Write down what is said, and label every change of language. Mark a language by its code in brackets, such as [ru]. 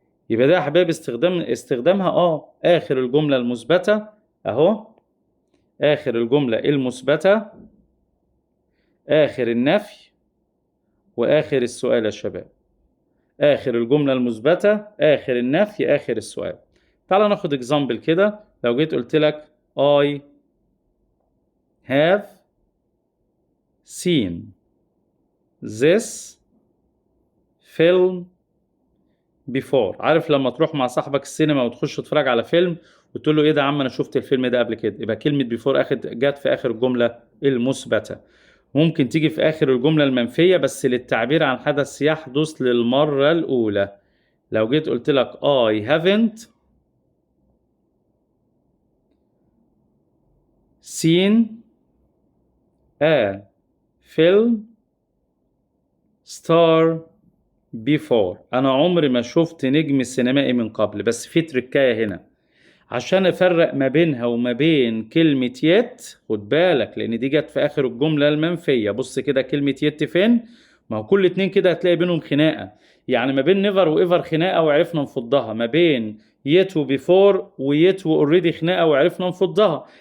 [ar] يبقى ده يا حبايبي استخدامها آخر الجملة المثبتة أهو. آخر الجملة المثبتة، آخر النفي، وآخر السؤال يا شباب. آخر الجملة المثبتة، آخر النفي، آخر السؤال. تعال ناخد اكزامبل كده. لو جيت قلت لك [en] I have seen this film before. [ar] عارف لما تروح مع صاحبك السينما وتخش تتفرج على فيلم وتقول له ايه ده يا عم انا شفت الفيلم ده قبل كده؟ يبقى كلمة before جت في آخر الجملة المثبتة. ممكن تيجي في آخر الجملة المنفية بس للتعبير عن حدث يحدث للمرة الأولى. لو جيت قلت لك [en] I haven't seen a film star before. [ar] أنا عمري ما شفت نجم سينمائي من قبل. بس في تركاية هنا عشان افرق ما بينها وما بين كلمة يت. خد بالك لان دي جت في اخر الجملة المنفية. بص كده كلمة يت فين؟ ما هو كل اتنين كده هتلاقي بينهم خناقة. يعني ما بين نيفر وايفر خناقة وعرفنا نفضها. ما بين يت وبيفور ويت واوريدي خناقة وعرفنا نفضها.